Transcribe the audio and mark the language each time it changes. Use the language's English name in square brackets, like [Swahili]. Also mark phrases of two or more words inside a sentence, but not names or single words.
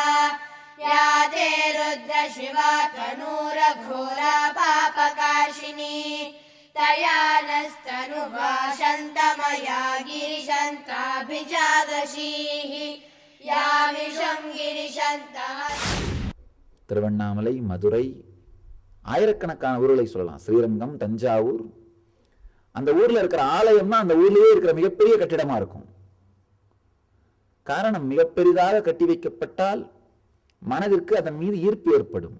[Sanskrit] या ते रुद्र शिवा तनूरघोरा पापकाशिनी। तया नस्तनुभाषन्तमया गिरिशन्ताभिजागशीः। या विषं गिरिशन्तः. [Tamil] திருவண்ணாமலை, மதுரை, ஆயிரக்கணக்கான ஊர்களை சொல்லலாம். ஸ்ரீரங்கம், தஞ்சாவூர், அந்த ஊர்ல இருக்கிற ஆலயம்னா அந்த ஊர்லயே இருக்கிற மிகப்பெரிய கட்டிடமா இருக்கும். காரணம், மிக பெரிதாக கட்டி வைக்கப்பட்டால் மனதிற்கு அதன் மீது ஈர்ப்பு ஏற்படும்.